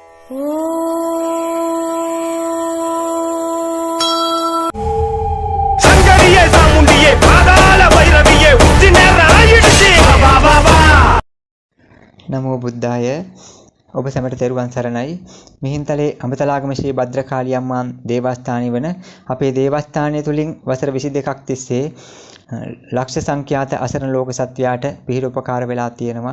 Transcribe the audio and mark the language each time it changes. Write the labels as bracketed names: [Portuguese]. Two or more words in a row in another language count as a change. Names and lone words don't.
[Tamil] சங்கரியே சாமுண்டியே பாதாள பைரவியே உச்சி நேர ஆயிடுச்சு வா வா வா. [Sinhala] නමෝ බුද්ධාය. ඔබ සැමට තෙරුවන් සරණයි. මිහින්තලේ අමතලාගම ශ්‍රී භද්‍රකාලී අම්මා දේවස්ථානය වන අපේ දේවස්ථානය තුලින් වසර 22ක් තිස්සේ ලක්ෂ සංඛ්‍යාත අසරණ ලෝක සත්වයාට පිහිට උපකාර වෙලා තියෙනවා.